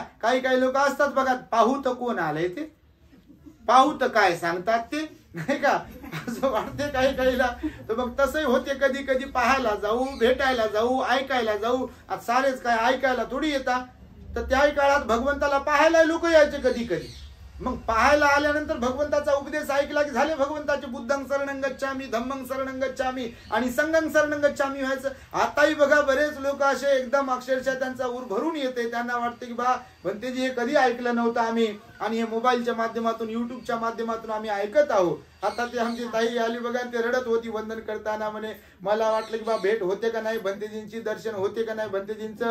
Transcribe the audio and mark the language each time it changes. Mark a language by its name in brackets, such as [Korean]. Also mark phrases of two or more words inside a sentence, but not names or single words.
[Marathi] काही लोक असतात बघा, पाहू तर कोण आलंय ते, पाहू तर काय सांगतात ते, नाही का, असं वाटते काहीला. तर मग तसंही होते, कधी पाहायला जाऊ, भेटायला जाऊ, ऐकायला जाऊ. आता सारेच काय ऐकायला थोडी येतात. तर त्याही काळात भगवंताला पाहायला लोक यायचे कधी मग पाहायला आल्यानंतर भगवंताचा उपदेश ऐकला की झाले भगवंताचे [Pali] बुद्धं शरणं गच्छामी, धम्मं शरणं गच्छामी [Marathi] आणि [Pali] संघं शरणं गच्छामी [Marathi] व्हायचं. आताही बघा बरेच लोक असे एकदम अक्षरशः त्यांचा ऊर भरून येते. त्यांना वाटते की बा भंतेजी हे कधी ऐकलं नव्हतं आम्ही आणि हे मोबाईलच्या माध्यमातून युट्यूबच्या माध्यमातून आम्ही ऐकत आहोत. आता ते आमची ताई आली बघा, ते रडत होती वंदन करताना. म्हणे मला वाटलं की बा भेट होते का नाही भंतेजींची, दर्शन होते का नाही भंतेजींचं.